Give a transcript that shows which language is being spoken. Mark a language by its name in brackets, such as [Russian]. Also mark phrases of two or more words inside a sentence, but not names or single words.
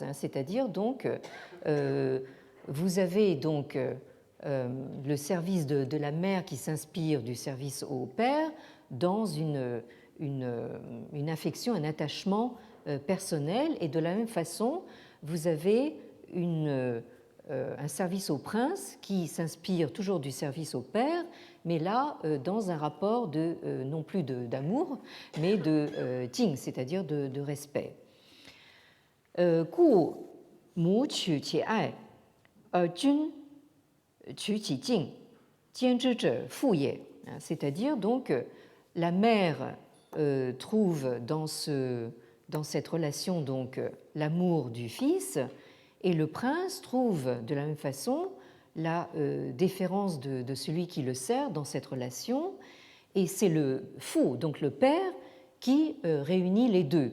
[French] C'est-à-dire, donc, vous avez donc le service de la mère qui s'inspire du service au père dans une affection, un attachement personnel, et de la même façon, vous avez un service au prince qui s'inspire toujours du service au père, mais là, dans un rapport non plus d'amour, mais de jing, c'est-à-dire de respect. [Chinese] 故母取其爱，而君取其敬，兼之者父也. [French] C'est-à-dire donc la mère trouve dans cette relation donc l'amour du fils, et le prince trouve de la même façon la déférence de celui qui le sert dans cette relation, et c'est le fou, donc le père, qui réunit les deux.